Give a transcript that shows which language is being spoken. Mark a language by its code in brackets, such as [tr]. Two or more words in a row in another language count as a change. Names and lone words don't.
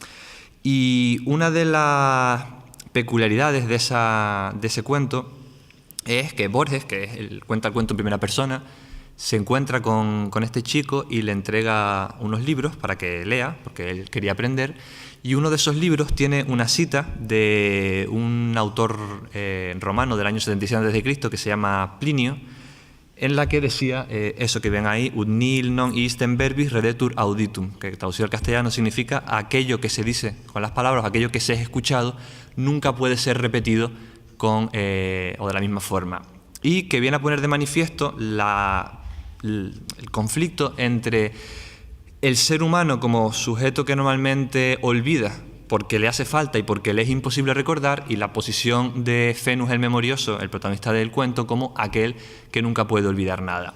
[es] Y una de las peculiaridades de ese cuento es que Borges, que cuenta el cuento en primera persona, se encuentra con este chico y le entrega unos libros para que lea, porque él quería aprender, y uno de esos libros tiene una cita de un autor romano del año 77 a.C. que se llama Plinio, en la que decía eso que ven ahí, [la] ut nihil non istem verbis redetur auditum, [es] que traducido al castellano significa aquello que se dice con las palabras, aquello que se ha escuchado, nunca puede ser repetido o de la misma forma. Y que viene a poner de manifiesto el conflicto entre el ser humano como sujeto que normalmente olvida porque le hace falta y porque le es imposible recordar, y la posición de Fenus el Memorioso, el protagonista del cuento, como aquel que nunca puede olvidar nada.